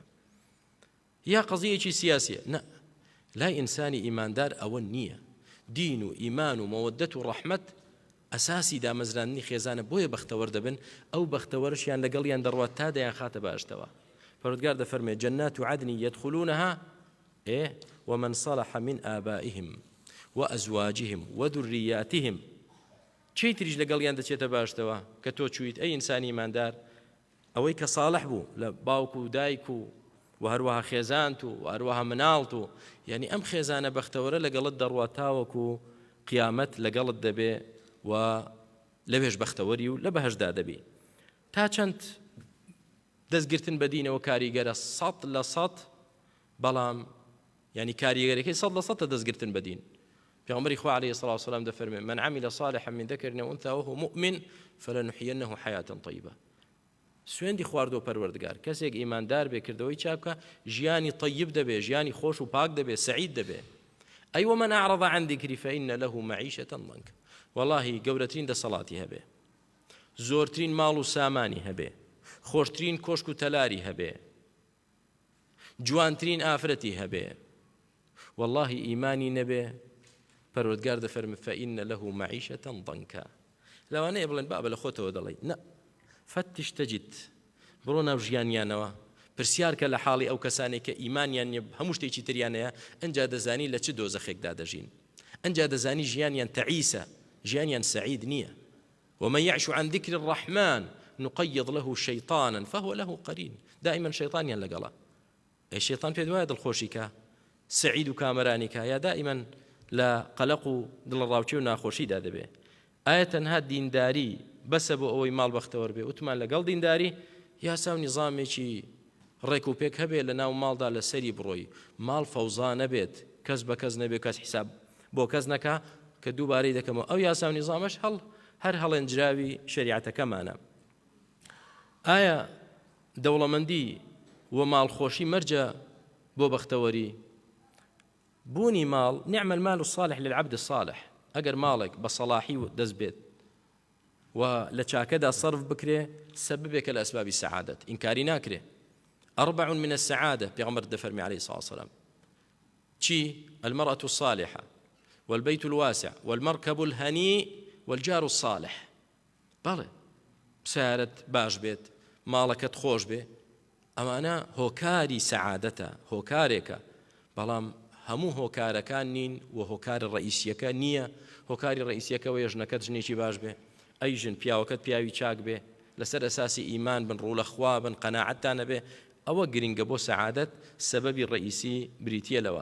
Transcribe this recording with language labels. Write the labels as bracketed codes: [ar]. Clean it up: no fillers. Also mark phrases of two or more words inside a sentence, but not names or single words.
[ckb] یا قەزیەکی سیاسیە نە لای ئینسانی ئیماندار ئەوە نییە. دین و ئیمان و مەوەدەت و ڕەحمەت ئەساسی دامەزرانی خێزانە بۆیە بەختەوەر دەبن ئەو بەختەوەرشیان لەگەڵیان دەڕوات تا دەیان خاتە باشتەوە. پەروەردگار دەفەرمێ [ar] جەنات عەدن يدخلونها ومن صلح من آبائهم وأزواجهم وذرياتهم. [ckb] چی تریش لەگەڵیان دەچێتە باشتەوە کە تۆ چویت ئەی ئینسانی ئیماندار ئەوەی کە ساڵح بوو لە باوک و دایک و هەروەها خێزانت و هەروەها مناڵت و یعنی ئەم خێزانە بەختەوەرە لەگەڵت دەڕوات تاوەکو قیامەت لەگەڵت دەبێ و لەوێش بەختەوەری و لە بەهەشدا دەبی. تا چەند دەستگرتن بە دینەوە کاریگەرە 100% بەڵام يعني كاريغريكي [ar] صد لصد [ckb] دەستگرتن بە دین. پێغەمبەری خوا عەلەیهی سڵاو وسەلام دەفەرمێ [ar] من عمل صالحا من ذكر أو أنثى وهو مؤمن فلنحيينه حياة طيبة. [ckb] سوێندی خواردۆ پەروەردگار کەسێک ئیماندار بێ کردەوەی چاکە ژیانی طیب دەبێ ژیانی خۆش و پاک دەبێ سعید دەبێ. [ar] ئەی ومن أعرض عن ذكري فإن له معيشة ضنكا. [ckb] والله گەورەترین دەسەڵاتی هەبێ زۆرترین ماڵ و سامانی هەبێ خۆشترین کۆشک و تەلاری هەبێ جوانترین ئافرەتی هەبێ والله ئیمانی نەبێ پەروەردگار دەفەرمێ [ar] فإن له معيشة ضنكا. [ckb] لەوانەیە بڵێن بابە لە خۆتەوە دەڵێ نە [ar] فتش تجد [ckb] بڕۆ ناو ژیانیانەوە پرسیار کە لە حاڵی ئەو کەسانێک کە ئیمانیان نییە هەموو شتێکی تریانەیە ئەنجا دەزانی لە چ دۆزەخێکدا دەژین ئەنجا دەزانی ژیانیان تەعیسە ژیانیان سعید نییە. [ar] ومن يعش عن ذكر الرحمن نقيض له شيطانا فهو له قرين. [ckb] دائما شيطانيان لەگەڵە. الشيطان پێ دوایە دڵخۆشی کە سعید و کامەرانی کە یا دائما لە قەلەق و دڵڕاوچی و ناخۆشیدا دەبێ. ئایا تەنها دینداری بەسە بۆ ئەوەی ماڵ بەختەوەر بێ وتمان لەگەڵ دینداری یاسا و نیزامێکی ڕێک و پێک هەبێت لە ناو ماڵدا لە سەری بڕۆی ماڵ فەوزا نەبێت کەس بە کەس نەبێت کەس حیساب بۆ کەس نەکا کە دووبارەی دەکەمەوە ئەو یاسا و نیزامەش هەر هەڵێنجراوی شریعەتەکەمانە. ئایا دەوڵەمەندی و ماڵخۆشی مەرجە بۆ بەختەوەری؟ بوونی ماڵ [ar] نعم المال الصالح للعبد الصالح. [ckb] ئەگەر ماڵێک بە سەڵاحی دەست بێت و لە چاکەدا صرف بکرێ سببێکە لە ئەسبابی سەعادەت ئینکاری ناکرێ. [ar] 4 من السعادة [ckb] پێغەمبەر دەفەرمی [ar] عليه الصلاة والسلام چی؟ المرأة الصالحة والبيت الواسع والمركب الهنيء والجار الصالح. [ckb] بەڵێ سیارەت باش بێت ماڵەکەت خۆش بێ ئەمانە هۆکاری سەعادەتە هۆکارێکە بەڵام هەموو هۆکارەکان نین و هۆکاری ڕئیسیەکە نییە. هۆکاری ڕئیسیەکەوە ژنەکەت ژنێکی باش بێ ئەی ژن پیاوەکەت پیاوی چاک بێ لەسەر ئەساسی ئیمان بن ڕوو لە خوا بن قەناعەتتان نەبێ ئەوە گرنگە بۆ سەعادەت سەبەبی ڕئیسی بریتیە لەوە.